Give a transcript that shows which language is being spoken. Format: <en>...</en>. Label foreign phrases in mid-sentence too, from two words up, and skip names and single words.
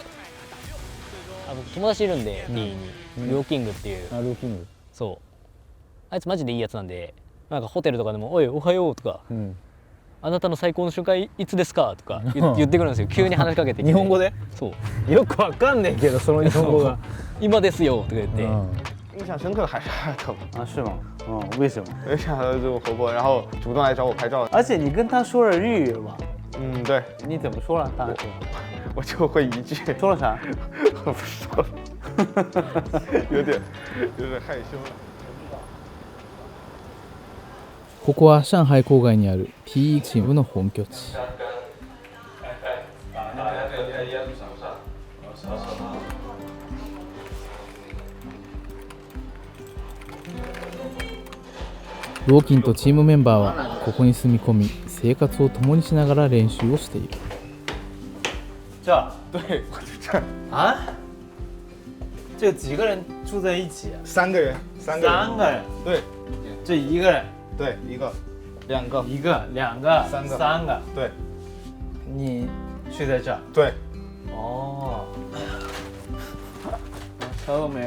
<ja>僕友達いるんで TE にローキングっていう。ローキング。そうあいつマジでいいやつなんで、なんかホテルとかでも「おいおはよう」とか、あなたの最高の瞬間いつですか?」とか言ってくるんですよ。急に話しかけてきて。日本語で？そうよくわかんねえけどその日本語が。今ですよとか言って。</ja> <zh>印象深刻的还是阿特啊？是吗？为什么？因为想他就活泼，然后主动来找我拍照。而且你跟他说了日语吗？对。你怎么说了？大概我就会一句。说了啥？我不说了，有点害羞了。</zh> <ja>ここは上海郊外にある TE チームの本拠地。ローキンとチームメンバーはここに住み込み生活を共にしながら練習をしている。じゃあ</ja> <zh>对，我就这样。啊？这几个人住在一起？3个人。3个人。对。这一个人。对，一个。2个。一个、2个、3个。对。你睡在这儿？对。啥都没有。</zh>